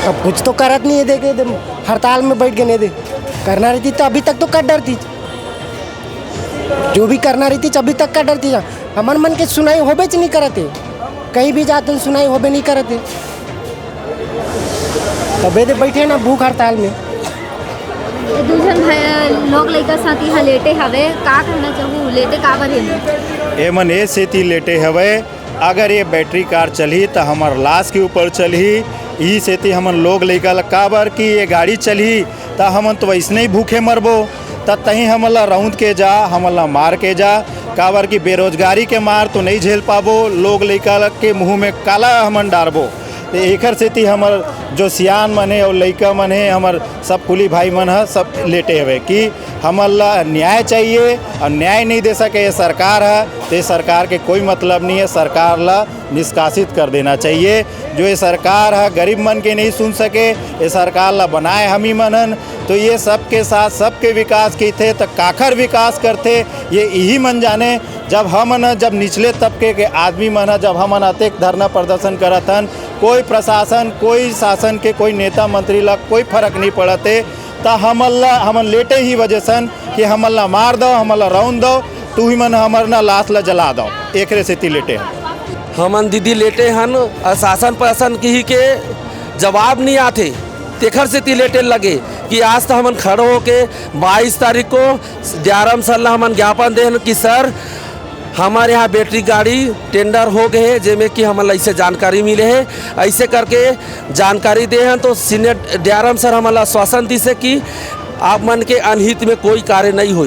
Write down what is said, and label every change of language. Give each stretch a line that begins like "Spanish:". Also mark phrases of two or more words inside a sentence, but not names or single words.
Chhattisgarhi: अब कुछ तो करत नहीं है, देखे हड़ताल में बैठ गए नहीं दे करना रहती तो अभी तक तो कर डरती, जो भी करना रहती अभी तक कर डरती। हमार मन के सुनाई होबे च नहीं करते, कहीं भी जाते सुनाई होबे नहीं करते, तबे दे बैठे ना भूख हड़ताल में। दूसरन लोग लइका साथ यहाँ लेटे हवे, का कहना चाहूँ लेटे का बर है? एमन ए सेती लेटे हवे, अगर ये बैटरी कार चली तो हमार लाश के ऊपर चली, ई सेती हमन लोग लइका काबर कि ये गाड़ी चली तो हमन तो वैसने ही भूखे मरबो, तब तहीं हमन ला रौंद के जा, हमन ला मार के जा, काबर कि बेरोजगारी के मार तो नहीं झेल पाबो, लोग लइका के मुँह में काला हमन डारबो। तो एकर सेती हमर जो सियान मन है और लइका मन है, हमर सब कुली भाई मन है सब लेटे हुए कि हमन ला न्याय चाहिए, और न्याय नहीं दे सके ये सरकार है तो ये सरकार के कोई मतलब नहीं है, सरकार ला निष्कासित कर देना चाहिए। जो ये सरकार है गरीब मन के नहीं सुन सके, ये सरकार ला बनाए हम ही मनन, तो ये सबके साथ सबके विकास की थे तो काखर विकास करते ये यही मन जाने। जब निचले तबके के आदमी मन जब हमन अतेक धरना प्रदर्शन करत हन, कोई प्रशासन कोई शासन के कोई नेता मंत्री ला कोई फर्क नहीं पड़ते, तो हमन लेटे ही वजह सन कि हमन ला मार दो, हमन ला रौन दो, तू ही मन हमर ना लाश ला जला दो, एकरे सेती लेटे हन। हमन दीदी लेटे हन, शासन प्रशासन की ही के जवाब नहीं आते, तेखर से लेटे लगे कि आज तो हमन खड़े होके 22 तारीख को DRM सर ला हमन ज्ञापन दे कि सर हमारे यहाँ बैटरी गाड़ी टेंडर हो गए है, जिसमें कि हमें ऐसे जानकारी मिले है, ऐसे करके जानकारी दे हैं तो सीनियर DRM सर हमारा आश्वासन दी से कि आप मन के अनहित में कोई कार्य नहीं हुई।